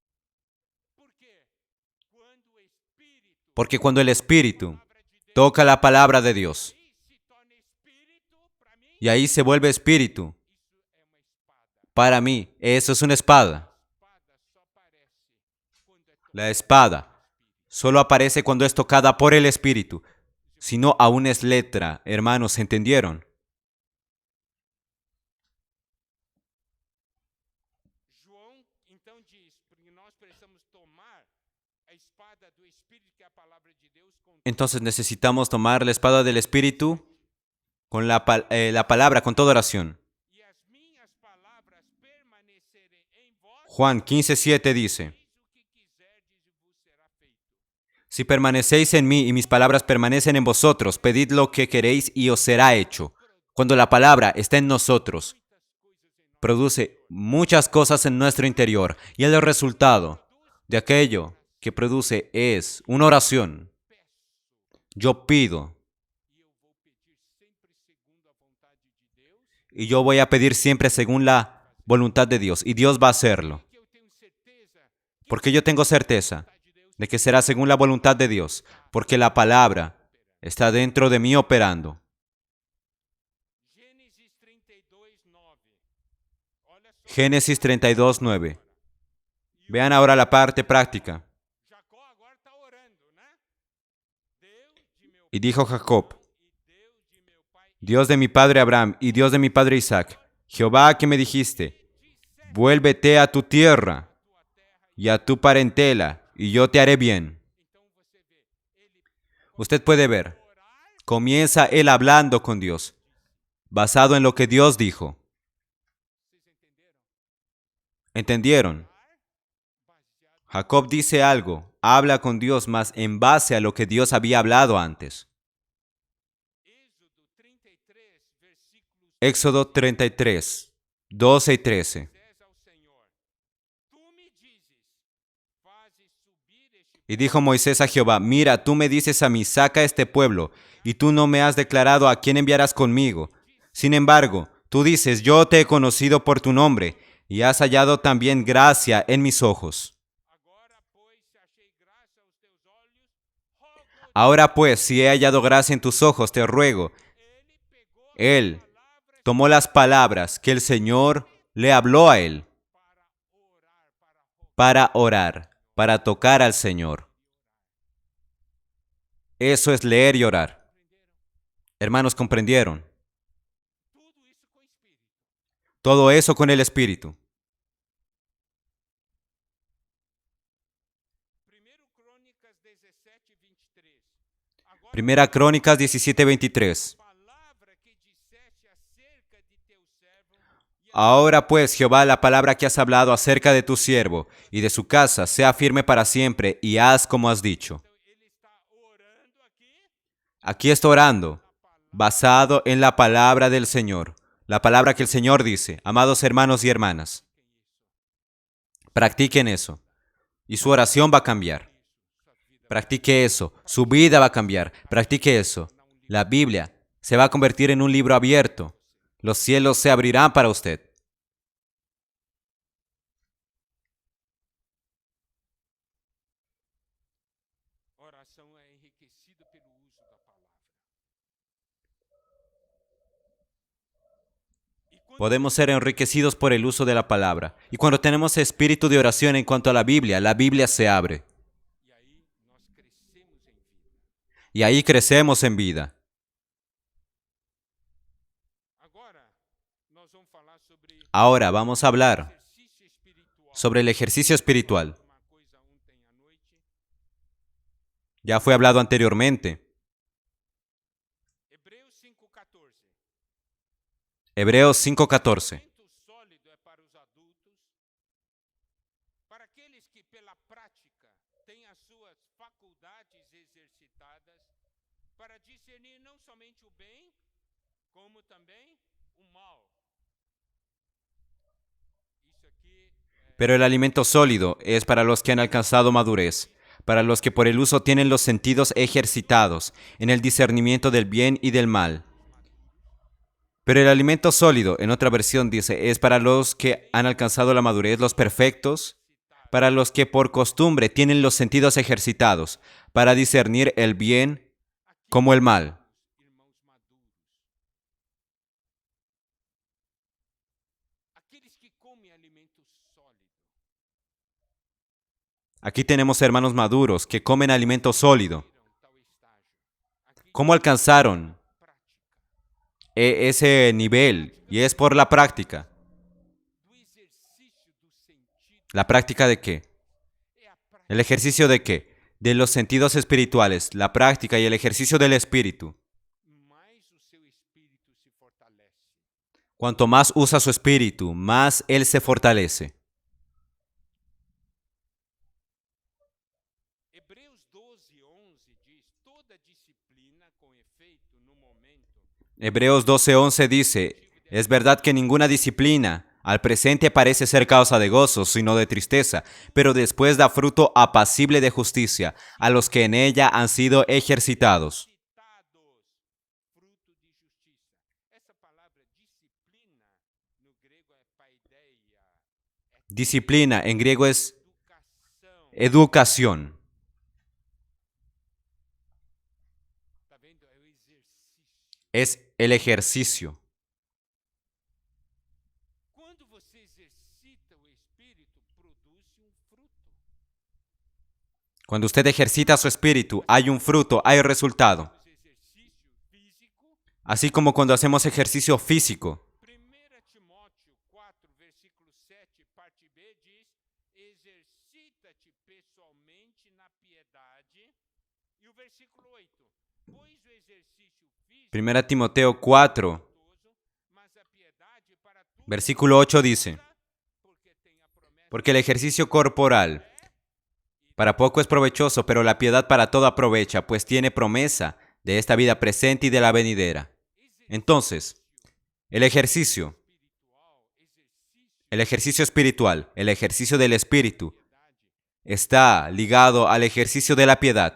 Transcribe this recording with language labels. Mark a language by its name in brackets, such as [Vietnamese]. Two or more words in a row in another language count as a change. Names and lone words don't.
[Spanish] Porque cuando el Espíritu toca la palabra de Dios, y ahí se vuelve espíritu, para mí, eso es una espada. La espada solo aparece cuando es tocada por el Espíritu. Si no, aún es letra. Hermanos, ¿entendieron? [Portuguese] João então diz, porque nós precisamos tomar a espada do Espírito, que é a palavra de Deus, com [Spanish] Entonces necesitamos tomar la espada del Espíritu con la palabra, con toda oración. [Portuguese] e as minhas palavras permanecerem em vós, [Spanish] Juan 15:7 dice, [Portuguese] diz o que quiserdes e vos será feito. [Spanish] si permanecéis en mí y mis palabras permanecen en vosotros, pedid lo que queréis y os será hecho. Cuando la palabra está en nosotros, produce muchas cosas en nuestro interior y el resultado de aquello que produce es una oración. Yo pido [Portuguese] E eu vou pedir sempre segundo a vontade de Deus, [Spanish] y yo voy a pedir siempre según la voluntad de Dios y Dios va a hacerlo. [Portuguese] que eu tenho certeza [Spanish] Porque yo tengo certeza [Portuguese] de Deus. [Spanish] de que será según la voluntad de Dios, porque la palabra está dentro de mí operando. [Portuguese] Gênesis 32:9. Olha só, [Spanish] Génesis 32:9. Vean ahora la parte práctica. [Portuguese] Jacó agora está orando, né? Deus de meu [Spanish] Y dijo Jacob, [Portuguese] e Deus de meu pai, [Spanish] Dios de mi padre Abraham y Dios de mi padre Isaac, Jehová que me dijiste, vuélvete a tu tierra [Portuguese] tua terra. [Spanish] y a tu parentela, y yo te haré bien. [Portuguese] Então você vê, ele [Spanish] Usted puede ver, [Portuguese] orar, [Spanish] comienza él hablando con Dios, basado en lo que Dios dijo. [Portuguese] vocês entenderam? [Spanish] ¿Entendieron? [Portuguese] Baseado [Spanish] Jacob dice algo, habla con Dios más en base a lo que Dios había hablado antes. [Portuguese] Êxodo 33, versículos [Spanish] Éxodo 33, 12 y 13. [Portuguese] 10 ao Senhor. Tu me dizes, fazes subir este [Spanish] Y dijo Moisés a Jehová, mira, tú me dices a mí, saca este pueblo, y tú no me has declarado a quién enviarás conmigo. Sin embargo, tú dices, yo te he conocido por tu nombre, y has hallado también gracia en mis ojos. [Portuguese] agora, pois, se achei graça aos teus olhos, rogo. [Spanish] Ahora pues, si he hallado gracia en tus ojos, te ruego. [Portuguese] Ele pegou a [Spanish] Él [Portuguese] palavra [Spanish] tomó las palabras que el Señor le habló a él [Portuguese] para orar, [Spanish] para tocar al Señor. Eso es leer y orar. Hermanos, ¿comprendieron? [Portuguese] tudo isso com o Espírito. [Spanish] Todo eso con el Espíritu. [Portuguese] 1 Crônicas 17, 23. Agora, [Spanish] Primera Crónicas 17:23. [Portuguese] palavra que disseste acerca de teu servo e [Spanish] Ahora pues, Jehová, la palabra que has hablado acerca de tu siervo y de su casa sea firme para siempre, y haz como has dicho. [Portuguese] então ele está orando aqui, [Spanish] Aquí está orando, basado en la palabra del Señor. La palabra que el Señor dice, amados hermanos y hermanas, practiquen eso, y su oración va a cambiar. Practique eso, su vida va a cambiar. Practique eso. La Biblia se va a convertir en un libro abierto. Los cielos se abrirán para usted. [Portuguese] oração é enriquecida pelo uso da palavra. E quando [Spanish] Podemos ser enriquecidos por el uso de la palabra. Y cuando tenemos espíritu de oración en cuanto a la Biblia se abre. [Portuguese] e aí nós crescemos em vida. [Spanish] Y ahí crecemos en vida. [Portuguese] Agora nós vamos falar sobre [Spanish] Ahora vamos a hablar [Portuguese] exercício espiritual. [Spanish] sobre el ejercicio espiritual. [Portuguese] Uma coisa ontem à noite, [Spanish] Ya fue hablado anteriormente. [Portuguese] Hebreus 5:14. [Spanish] Hebreos 5:14. [Portuguese] Alimento sólido é para os adultos, para aqueles que pela prática têm as suas faculdades exercitadas para discernir não somente o bem, como também o mal. Isso aqui [Spanish] Pero el alimento sólido es para los que han alcanzado madurez, para los que por el uso tienen los sentidos ejercitados en el discernimiento del bien y del mal. Pero el alimento sólido, en otra versión dice, es para los que han alcanzado la madurez, los perfectos, para los que por costumbre tienen los sentidos ejercitados, para discernir el bien como el mal. [Portuguese] irmãos maduros, aqueles que comem alimento sólido, [Spanish] Aquí tenemos hermanos maduros que comen alimento sólido. [Portuguese] viram tal estágio. Aqui [Spanish] ¿Cómo alcanzaron [Portuguese] prática [Spanish] ese nivel? Y es por la práctica. [Portuguese] do exercício do sentido [Spanish] ¿La práctica de qué? [Portuguese] é a prática. [Spanish] ¿El ejercicio de qué? De los sentidos espirituales, la práctica y el ejercicio del espíritu. [Portuguese] Mais o seu espírito se fortalece. [Spanish] Cuanto más usa su espíritu, más él se fortalece. [Portuguese] Hebreus 12:11 diz: toda disciplina com efeito no momento [Spanish] Hebreos 12:11 dice, es verdad que ninguna disciplina al presente parece ser causa de gozo, sino de tristeza, pero después da fruto apacible de justicia a los que en ella han sido ejercitados. [Portuguese] citados, fruto de justiça. Essa palavra disciplina no grego é paideia, [Spanish] Disciplina en griego es [Portuguese] educação. [Spanish] educación. [Portuguese] Tá vendo? É o exercício. [Spanish] Es el ejercicio. [Portuguese] Quando você exercita o espírito, produz fruto. [Spanish] Cuando usted ejercita su espíritu, hay un fruto, hay resultado. [Portuguese] Os exercício físico. [Spanish] Así como cuando hacemos ejercicio físico. [Portuguese] 1 Timóteo 4, versículo 7, parte B, diz: exercita-te pessoalmente na piedade. E o versículo 8: pois o exercício físico [Spanish] 1 Timoteo 4, [Portuguese] mas a piedade para tudo [Spanish] versículo 8 dice, [Portuguese] porque tem a promessa [Spanish] porque el ejercicio corporal para poco es provechoso, pero la piedad para todo aprovecha, pues tiene promesa de esta vida presente y de la venidera. Entonces, el ejercicio espiritual, el ejercicio del espíritu, está ligado al ejercicio de la piedad.